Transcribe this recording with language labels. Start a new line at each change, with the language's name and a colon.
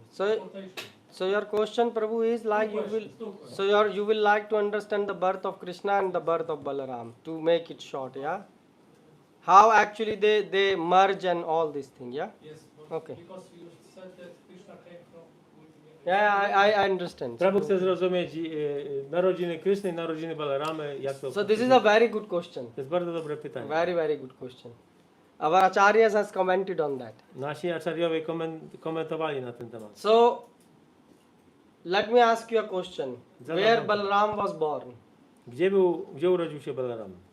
English: So your question, Prabhu, is like you will like to understand the birth of Krishna and the birth of Balaram to make it short, yeah? How actually they merge and all these things, yeah? Yes, Okay. because you said that Krishna came from. Yeah, I understand.
Polish: Prabhu chce zrozumieć narodziny Kryszny i narodziny Balaramy, jak to...
English: So this is a very good question.
Polish: To jest bardzo dobre pytanie.
English: Very, very good question. Our acharyas has commented on that.
Polish: Nasi acharyowie komentowali na ten temat.
English: So let me ask you a question. Where Balaram was born?
Polish: Gdzie urodził się Balaram?